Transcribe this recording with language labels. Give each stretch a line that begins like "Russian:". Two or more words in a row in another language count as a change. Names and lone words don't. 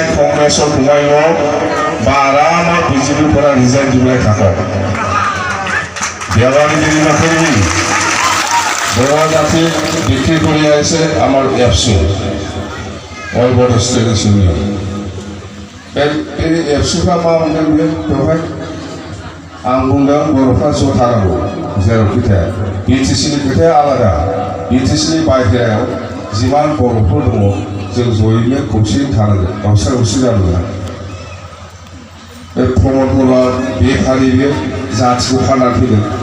Assamese: কংগ্ৰেছত সোমাই লওক বা আৰামত বিজেপিৰ পৰা ৰিজাইন দিবলৈ থাকক দেৱালীগিৰি নকৰিবি বড়ো জাতি বিক্ৰী কৰি আহিছে আমাৰ এফচু অল বড়ো ষ্টুডেণ্টছ ইউনিয়ন এই
Bodo: एबसुफ्रा मा मोनगोन बे बेवहाय आं बुंदों बर'फ्रा ज' थानांगौ जेरावखि थाया BTCनि खोथाया आलादा BTCनि बाहेरायाव जिमान बर'फोर दङ जों जयैनो खौसेयै थानांगोन गावसा गावसि जानांगोन बे प्रमद बर'आ बे खालि बे जाथिखौ फाननानै फैदों